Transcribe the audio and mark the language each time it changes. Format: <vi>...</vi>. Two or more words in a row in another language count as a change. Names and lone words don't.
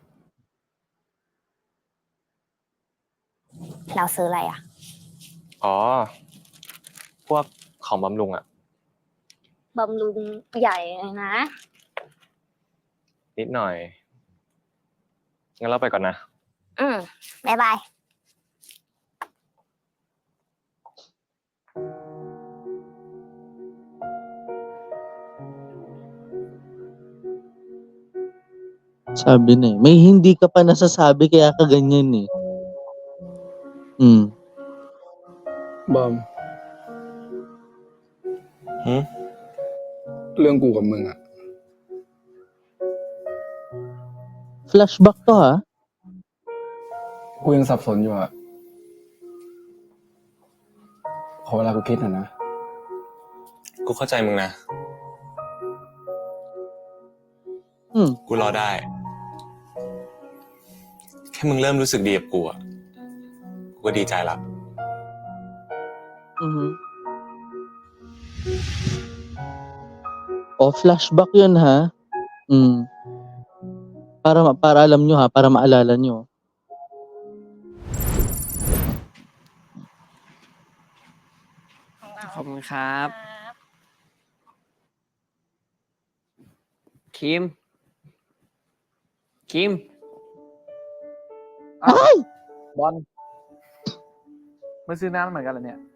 <th>เราซื้ออะไรอ่ะ อ๋อ พวกของบำรุงอะ บำรุงใหญ่เลยนะ นิดหน่อย งั้นเราไปก่อนนะ บ๊ายบาย</th> <tl>Sabi na, eh. May hindi ka pa nasasabi kaya ka ganyan, eh. Hmm.</tl> <th>บอม Hmm? เรื่องกูกับมึงอ่ะ</th> <tl>Flashback 'to, ha?</tl> <th>กูยังสับสนอยู่อ่ะ ขอเวลากูคิดหน่อยนะ กูเข้าใจมึงนะ กูรอได้ แค่มึงเริ่มรู้สึกดีกับกูอะกูก็ดีใจละ</th> <tl>Mhm. Oh, flashback 'yun, ha? Para alam niyo, ha, para maalala niyo.</tl> <th>ขอบคุณครับ คิม บอลมาซื้อน้ำเหมือนกันเหรอเนี่ย</th>